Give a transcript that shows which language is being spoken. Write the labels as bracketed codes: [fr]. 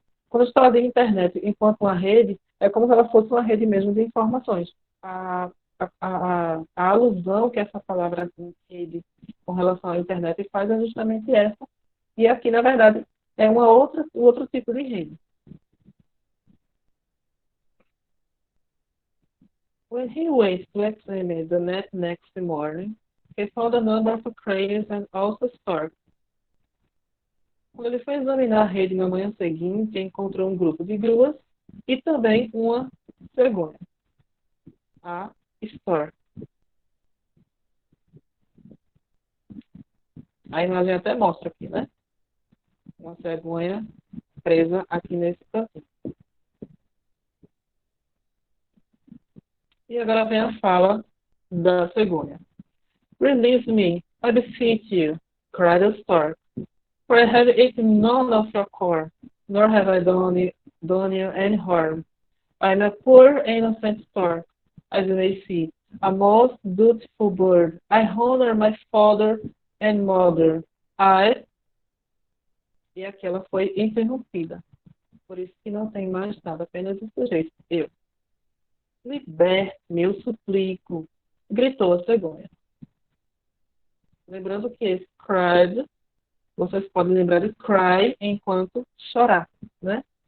[pt] Quando a gente fala de internet enquanto uma rede, é como se ela fosse uma rede mesmo de informações. A alusão que essa palavra rede com relação à internet faz é justamente essa. E aqui, na verdade, é outro tipo de rede. [en] When he went to examine the net next morning, he found a number of cranes and also storks. [pt] Quando ele foi examinar a rede na manhã seguinte, encontrou um grupo de gruas e também uma cegonha, a stork. A imagem até mostra aqui, né? Uma cegonha presa aqui nesse cantinho. E agora vem a fala da cegonha. [en] Release me, I beseech you, cried the stork, for I have eaten none of your corn, nor have I done you any harm. I am a poor innocent stork, as you may see, a most dutiful bird. I honor my father and mother. [pt] E aqui ela foi interrompida. Por isso que não tem mais nada, apenas o sujeito. Eu. Liberte-me, eu suplico, gritou a cegonha. Lembrando que esse cried, vocês podem lembrar de cry enquanto chorar, né?